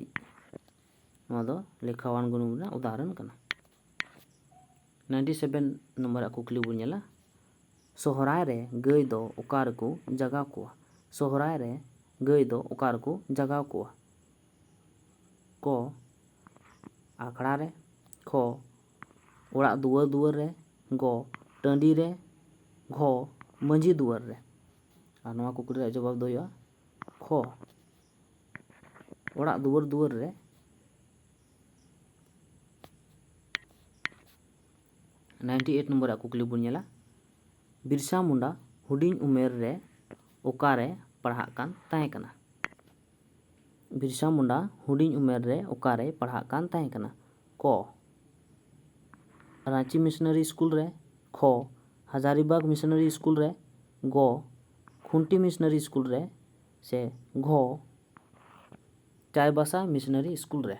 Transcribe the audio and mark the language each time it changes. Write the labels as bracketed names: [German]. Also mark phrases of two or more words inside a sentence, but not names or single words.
[Santali] ᱱᱚᱣᱟ ᱫᱚ ᱞᱮᱠᱷᱟᱣᱟᱱ ᱜᱩᱱᱩᱢ ᱨᱮᱱᱟᱜ ᱩᱫᱟᱦᱚᱨᱚᱱ ᱠᱟᱱᱟ। 97 ᱱᱚᱢᱵᱚᱨ ᱠᱩᱠᱞᱤ ᱵᱚᱱ ᱧᱮᱞᱟ, ᱥᱚᱦᱨᱟᱭ ᱨᱮ ᱜᱟᱹᱭ ᱫᱚ ᱚᱠᱟ ᱨᱮᱠᱚ ᱡᱟᱜᱟᱣ ᱠᱚᱣᱟ? ᱥᱚᱦᱨᱟᱭ ᱨᱮ ᱜᱟᱹᱭ ᱫᱚ ᱚᱠᱟ ᱨᱮᱠᱚ ᱡᱟᱜᱟᱣ ᱠᱚᱣᱟ? ᱠᱚ आखड़ा रे, ख ओड़ा दुआर दुआर रे, ग टाँडी रे, घ मांझी दुआर रे। और नवा कुकली रे जवाब दो हुआ ख ओड़ा दुआर दुआर रे। 98 नंबर कुकली बन नेला बिरसा मुंडा हुडिंग उमेर रे ओकारे पढ़ाग कान ताहें कना। बिरसा मुंडा हुडिंग उमेर रे ओकारे पढ़ाग कान ताहें कना। क रांची [English] missionary school [Santali] रे, ख हजारीबाग [English] missionary school [Santali] रे, ग खुंटी [English] missionary school [Santali] रे, से घ चायबासा [English] missionary school [Santali] रे।